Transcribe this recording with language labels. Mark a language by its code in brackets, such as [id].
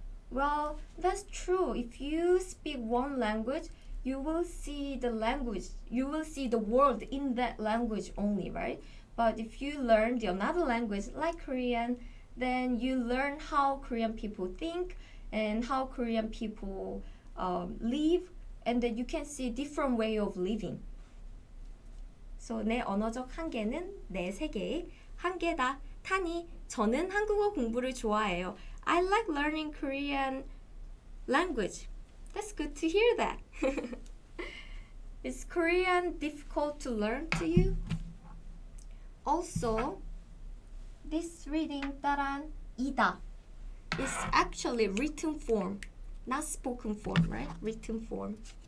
[en] Well, that's true. If you speak one language, you will see the world in that language only, right? But if you learn another language like Korean, then you learn how Korean people think and how Korean people live, and then you can see different way of living. [ko] So 내 언어적 한계는 내 세계의 한계다. 타니, 저는 한국어 공부를 좋아해요. [en] I like learning Korean language. That's good to hear that. Is Korean difficult to learn to you? Also, this reading 따란 이다 is actually written form, not spoken form, right? Written form.